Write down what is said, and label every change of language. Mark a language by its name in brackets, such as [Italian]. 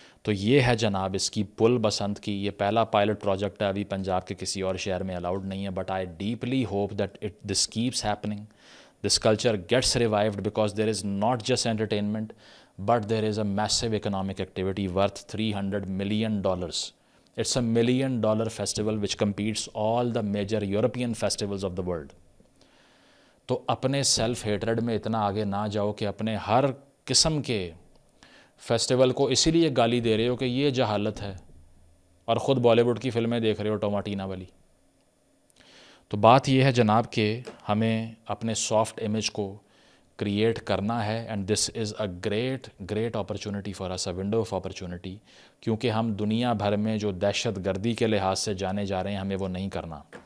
[Urdu] تو یہ ہے جناب اس کی پل بسنت کی. یہ پہلا پائلٹ پروجیکٹ ہے, ابھی پنجاب کے کسی اور شہر میں الاؤڈ نہیں ہے. [English] But I deeply hope that this keeps happening, this culture gets revived, because there is not just entertainment but there is a massive economic activity worth $300 million. It's a $1 million festival which competes all the major European festivals of the world. [Urdu] تو اپنے self hatred میں اتنا آگے نہ جاؤ کہ اپنے ہر قسم کے فیسٹیول کو اسی لیے گالی دے رہے ہو کہ یہ جہالت ہے, اور خود بالی ووڈ کی فلمیں دیکھ رہے ہو ٹوماٹینا والی. تو بات یہ ہے جناب کہ ہمیں اپنے سافٹ امیج کو کریٹ کرنا ہے, [English] and this is a great opportunity for us, a window of opportunity, [Urdu] کیونکہ ہم دنیا بھر میں جو دہشت گردی کے لحاظ سے جانے جا رہے ہیں ہمیں وہ نہیں کرنا.